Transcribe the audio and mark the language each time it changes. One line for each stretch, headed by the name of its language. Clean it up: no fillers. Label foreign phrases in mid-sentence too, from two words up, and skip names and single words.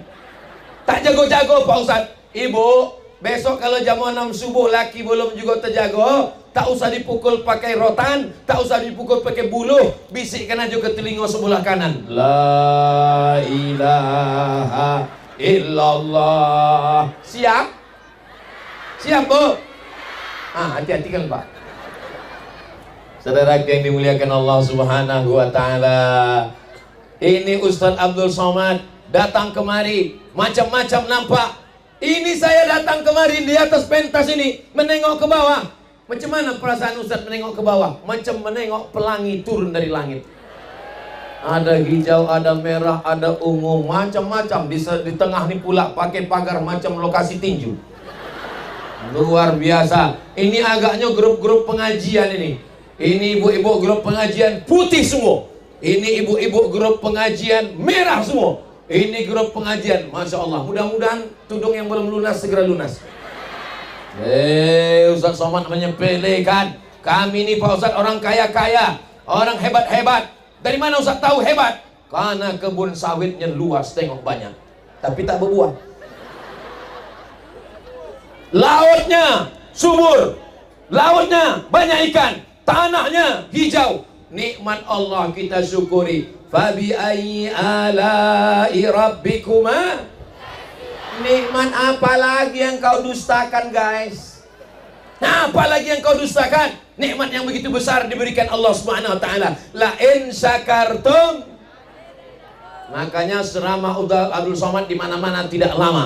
Indonesian: Tak jago-jago Pak Ustadz. Ibu, besok kalau jam 6 subuh laki belum juga terjago, tak usah dipukul pakai rotan, tak usah dipukul pakai buluh, bisikkan aja ke telinga sebelah kanan.
Arabic: لا إله إلا الله. Siap?
Indonesian: Siap bu? Hati-hati kan Pak. Saudara yang dimuliakan Allah
Arabic: سبحانه وتعالى,
Indonesian: ini Ustaz Abdul Somad datang kemari, macam-macam nampak. Ini saya datang kemari di atas pentas ini, menengok ke bawah. Macam mana perasaan Ustaz menengok ke bawah? Macam menengok pelangi turun dari langit. Ada hijau, ada merah, ada ungu, macam-macam. Di tengah ni pula pakai pagar macam lokasi tinju. Luar biasa. Ini agaknya grup-grup pengajian ini. Ini ibu-ibu grup pengajian putih semua. Ini ibu-ibu grup pengajian merah semua. Ini grup pengajian,
Arabic: ما شاء الله.
Indonesian: Mudah-mudahan tudung yang belum lunas segera lunas. Ustaz Somad menyepelekan. Kami ini Pak Ustaz orang kaya-kaya, orang hebat-hebat. Dari mana Ustaz tahu hebat? Karena kebun sawitnya luas, tengok banyak, tapi tak berbuah. Lautnya subur, lautnya banyak ikan, tanahnya hijau. Nikmat Allah kita syukuri.
Arabic: فبأي آلاء ربكما.
Indonesian: Nikmat apa lagi yang kau dustakan guys? Nah, apa lagi yang kau dustakan? Nikmat yang begitu besar diberikan Allah
Arabic: سبحانه وتعالى. لئن شكرتم.
Indonesian: Makanya ceramah Abdul Somad di mana-mana tidak lama.